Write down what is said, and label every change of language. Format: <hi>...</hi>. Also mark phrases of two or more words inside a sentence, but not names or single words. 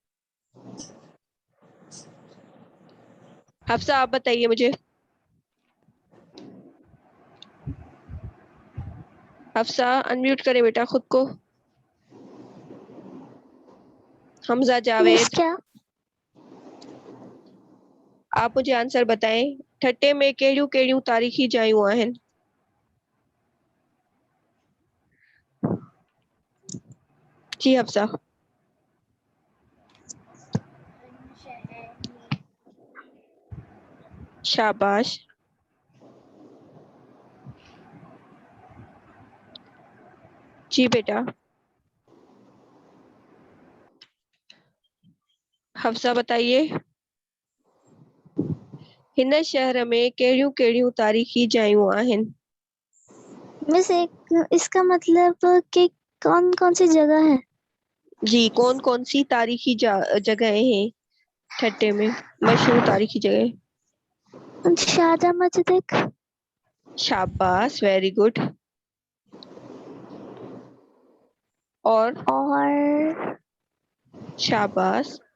<ur>حفصہ آپ بتائیے مجھے. حفصہ ان میوٹ کریں بیٹا خود کو. حمزہ جاوید, کیا? آپ مجھے آنسر بتائیں.</ur> <sd>ठट्टे में कहिड़ियूं कहिड़ियूं तारीख़ी जायूं आहिनि?</sd> <ur>جی حفصہ. شاباش، جی بیٹا. حفصہ بتائیے,</ur> <sd>हिन शहर में कहिड़ियूं कहिड़ियूं तारीख़ी जायूं आहिनि?</sd> <ur>مس ایک اس کا مطلب کہ کون کون سی جگہ ہے? جی کون کون سی تاریخی جگہیں ہیں ٹھٹھے میں، مشہور تاریخی جگہ? شاہجہاں مسجد ایک. شاباش,</ur> <en>very good.</en> <ur>اور شاباش.</ur>